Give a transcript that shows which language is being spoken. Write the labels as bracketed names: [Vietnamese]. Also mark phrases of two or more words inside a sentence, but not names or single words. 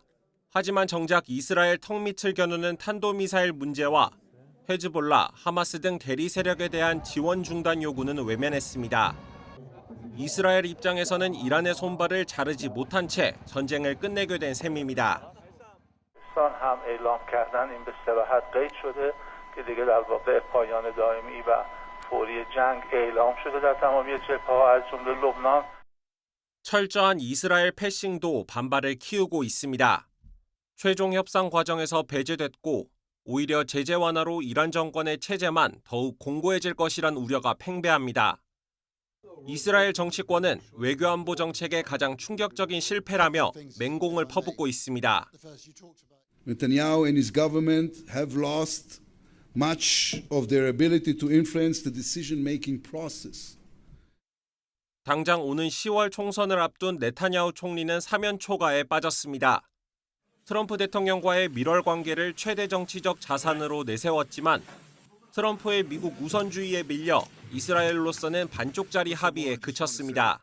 [Korean] 하지만 정작 이스라엘 턱밑을 겨누는 탄도미사일 문제와 헤즈볼라, 하마스 등 대리 세력에 대한 지원 중단 요구는 외면했습니다. 이스라엘 입장에서는 이란의 손발을 자르지 못한 채 전쟁을 끝내게 된 셈입니다. [Persian] پاکستان هم اعلام کردن این به صراحت قید شده که دیگه در واقع پایان دائمی و فوری جنگ اعلام شده در تمامی جبهه‌ها از جمله لبنان. [Korean] 철저한 이스라엘 패싱도 반발을 키우고 있습니다. 최종 협상 과정에서 배제됐고 오히려 제재 완화로 이란 정권의 체제만 더욱 공고해질 것이란 우려가 팽배합니다. 이스라엘 정치권은 외교안보 정책의 가장 충격적인 실패라며 맹공을 퍼붓고 있습니다. [English] Netanyahu and his government have lost much of their ability to influence the decision-making process. [Korean] 당장 오는 10월 총선을 앞둔 네타냐후 총리는 사면 초과에 빠졌습니다. 트럼프 대통령과의 밀월 관계를 최대 정치적 자산으로 내세웠지만 트럼프의 미국 우선주의에 밀려 이스라엘로서는 반쪽짜리 합의에 그쳤습니다.